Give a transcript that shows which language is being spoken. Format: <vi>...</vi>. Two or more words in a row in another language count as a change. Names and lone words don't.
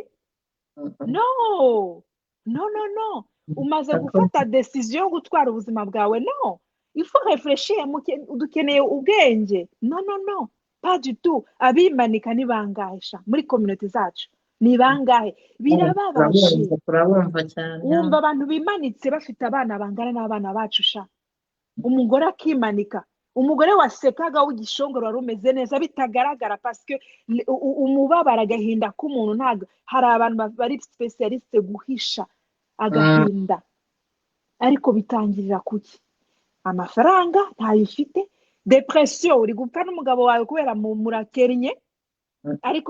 <en>No, no, no, no.</en> <rw>Umaze gufata decision yo gutwara ubuzima bwawe?</rw> <en>No.</en> <fr>Il faut réfléchir,</fr> <rw>dukeneye ubwenge.</rw> <en>No, no, no.</en> <fr>Pas du tout.</fr> <rw>Abimanika ni bangahe sha muri community zacu? Ni bangahe? Birababaje. Turabumva cyane. Wumva abantu bimanitse bafite abana bangana n'abana bacu sha. Umugore akimanika. Umugore wasekaga w'igishongoro wari umeze neza bitagaragara</rw> <fr>parce que</fr> <rw>umubabara agahinda k'umuntu ntago hari abantu bari specialiste guhisha agahinda ariko bitangirira kuki amafaranga ntayifite depression uri gupfa n'umugabo wawe kubera murakernye ariko</rw>